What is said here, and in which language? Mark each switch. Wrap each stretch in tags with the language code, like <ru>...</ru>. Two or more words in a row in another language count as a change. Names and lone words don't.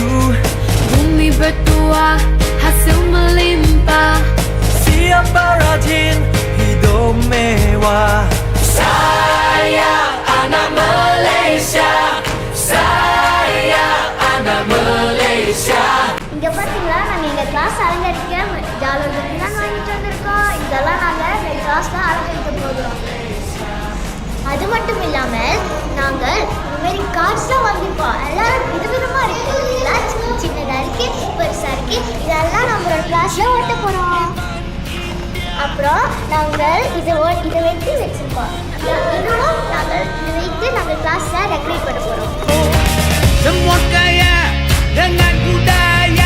<ms>bumi bertuah, hasil melimpah. Siapa rajin hidup mewah. Sayang anak Malaysia, sayang anak Malaysia.</ms> <ta>இங்கே பார்த்தீங்களா, நாங்கள் எங்கள் கிளாஸ் அலங்கரிக்க ஜாலர்கள் தான் வாங்கிட்டு வந்திருக்கோம். இதெல்லாம் நாங்கள் எங்கள் கிளாஸில் அலங்கரிக்க போகிறோம். அது மட்டும் இல்லாமல் நாங்கள் இதுமாரி கார்ட்ஸ்லாம் வாங்கிப்போம். எல்லாம் விதவிதமாக இருக்குது. இதெல்லாம் சின்னதாக இருக்குது, பெருசாக இருக்குது. இதெல்லாம் நம்மளோட கிளாஸில் ஓட்ட போகிறோம். அப்புறம் நாங்கள் இதை வைத்து வச்சுருக்கோம். இன்னும் நாங்கள் இதை வைத்து நாங்கள் கிளாஸில் டெக்கரேட் பண்ண போகிறோம்.</ta> <ms>Semua kaya dengan budaya,</ms>